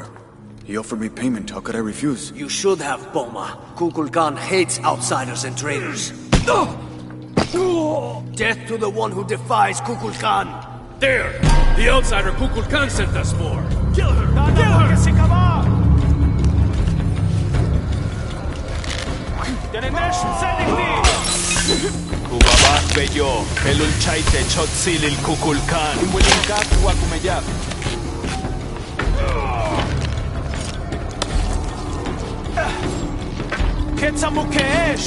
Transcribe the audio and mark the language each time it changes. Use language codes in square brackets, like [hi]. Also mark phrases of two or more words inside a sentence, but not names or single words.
[en] He offered me payment. How could I refuse? You should have, Boma. Kukulkan hates outsiders and traitors. Death to the one who defies Kukulkan! There! The outsider Kukulkan sent us for! Kill her! Kill her! Kubabak beyo, helul chaite chotsil il Kukulkan. Imwilinkat wakumeyak. Ketsamukeesh!